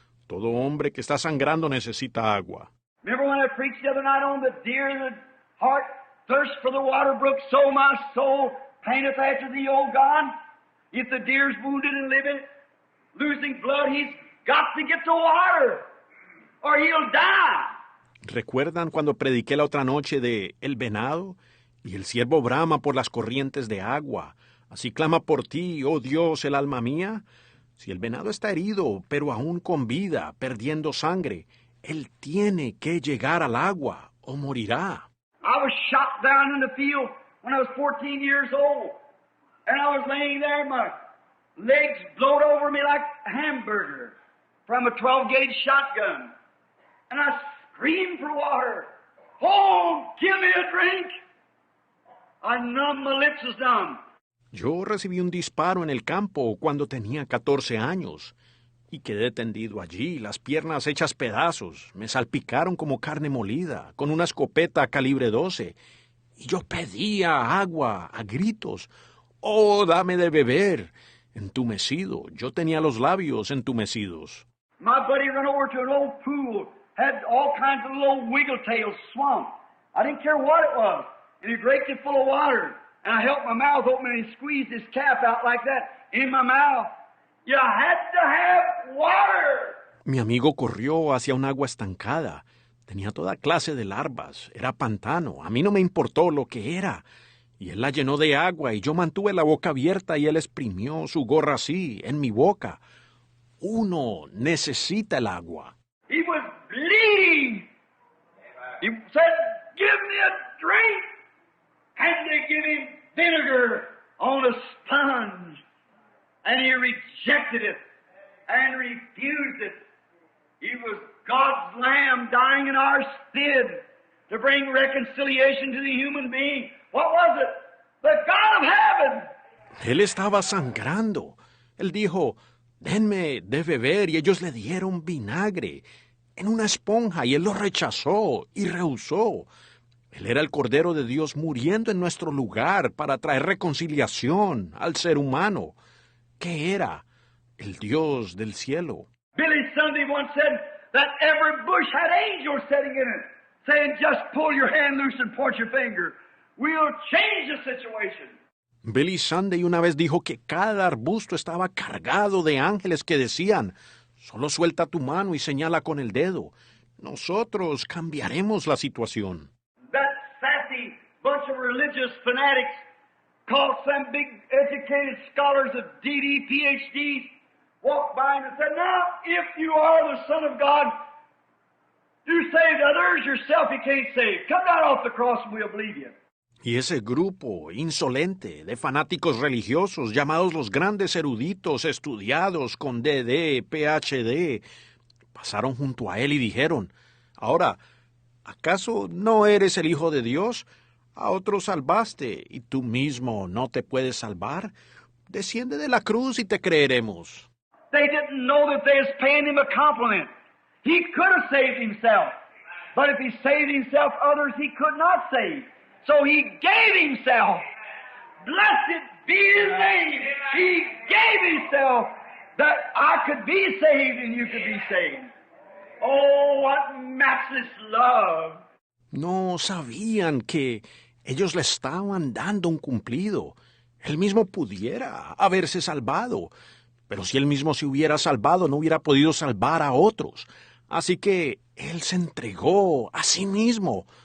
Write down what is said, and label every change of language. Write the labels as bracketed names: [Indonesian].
[Spanish] Todo hombre que está sangrando necesita agua. [English] Remember when I preached the other night on the deer in the heart thirst for the water brook, so my soul paineth after thee, O God. If the deer's wounded and living, losing blood, he's got to get the water, or he'll die. [Spanish] ¿Recuerdan cuando prediqué la otra noche de el venado? Y el ciervo brama por las corrientes de agua. Así clama por ti, oh Dios, el alma mía. Si el venado está herido, pero aún con vida, perdiendo sangre, él tiene que llegar al agua o morirá. [English] I was shot down in the field when I was 14 years old. And I was laying there, my legs blowed over me like a hamburger from a 12-gauge shotgun. And I screamed for water. Oh, give me a drink. I numbed, my lips was numb. [Spanish] Yo recibí un disparo en el campo cuando tenía 14 años y quedé tendido allí, las piernas hechas pedazos. Me salpicaron como carne molida, con una escopeta calibre 12. Y yo pedía agua a gritos. ¡Oh, dame de beber! Entumecido, yo tenía los labios entumecidos. [English] My buddy ran over to an old pool, had all kinds of little wiggle-tails swamp. I didn't care what it was. And he raked it full of water. And I held my mouth open and he squeezed his cap out like that in my mouth. You had to have water. [Spanish] Mi amigo corrió hacia un agua estancada. Tenía toda clase de larvas. Era pantano. A mí no me importó lo que era. Y él la llenó de agua y yo mantuve la boca abierta y él exprimió su gorra así, en mi boca. Uno necesita el agua. [English] He was bleeding. He said, give me a drink. And they give him vinegar on a sponge. And he rejected it and refused it. He was God's Lamb dying in our stead to bring reconciliation to the human being. What was it? The God of heaven. [Spanish] Él estaba sangrando. Él dijo, denme de beber, y ellos le dieron vinagre en una esponja, y él lo rechazó y rehusó. Él era el Cordero de Dios muriendo en nuestro lugar para traer reconciliación al ser humano. ¿Qué era? El Dios del cielo. [English] Billy Sunday once said that every bush had angels sitting in it, saying, just pull your hand loose and point your finger. We'll change the situation. [Spanish] Billy Sunday una vez dijo que cada arbusto estaba cargado de ángeles que decían, solo suelta tu mano y señala con el dedo. Nosotros cambiaremos la situación. [English] That sassy bunch of religious fanatics called some big educated scholars of DD, PhDs, walked by and said, now, if you are the Son of God, you saved others, yourself you can't save. Come down off the cross and we'll believe you. [Spanish] Y ese grupo insolente de fanáticos religiosos llamados los grandes eruditos estudiados con DD, PhD, pasaron junto a él y dijeron, ahora, ¿acaso no eres el Hijo de Dios? A otros salvaste, y tú mismo no te puedes salvar. Desciende de la cruz y te creeremos. [English] They didn't know that they was paying him a compliment. He could have saved himself. But if he saved himself, others he could not save. So he gave himself. Blessed be his name. He gave himself that I could be saved and you could be saved. Oh, what matchless love. [Spanish] No sabían que ellos le estaban dando un cumplido. Él mismo pudiera haberse salvado. Pero si él mismo se hubiera salvado, no hubiera podido salvar a otros. Así que él se entregó a sí mismo.